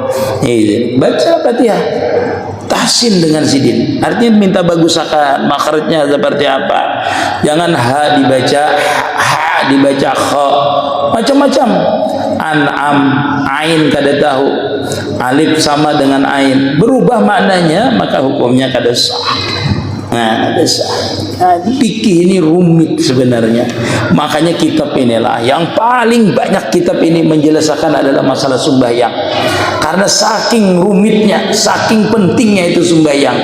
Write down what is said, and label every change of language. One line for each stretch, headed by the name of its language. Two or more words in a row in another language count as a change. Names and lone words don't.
Indonesian: Baca Fatihah tahsin dengan sidin, artinya minta bagusakan makhrajnya seperti apa. Jangan ha dibaca kha, macam-macam. An'am, ain kada tahu, alif sama dengan ain, berubah maknanya, maka hukumnya kada sah. Nah, kada sah. Nah, fikih ini rumit sebenarnya. Makanya kitab inilah yang paling banyak kitab ini menjelaskan adalah masalah sembahyang. Karena saking rumitnya, saking pentingnya itu sembahyang.